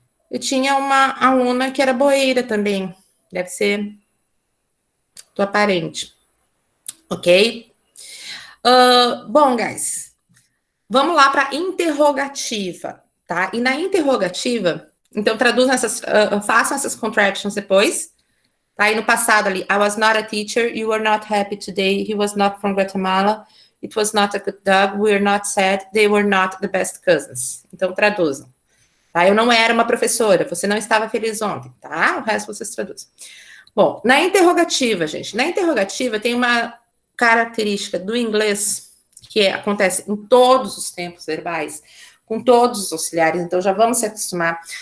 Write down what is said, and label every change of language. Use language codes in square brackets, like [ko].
[pt] Eu tinha uma aluna que era boeira também, deve ser tua parente, ok? Bom, guys, vamos lá para interrogativa, tá? E na interrogativa, então traduzam façam essas contractions depois. Tá aí no passado ali, [en] I was not a teacher, you were not happy today, he was not from Guatemala, it was not a good dog, we were not sad, they were not the best cousins. [pt] Então, traduzam. Tá? Eu não era uma professora, você não estava feliz ontem, tá? O resto vocês traduzem. Bom, na interrogativa, gente, na interrogativa tem uma característica do inglês que acontece em todos os tempos verbais, com todos os auxiliares, então já vamos se acostumar.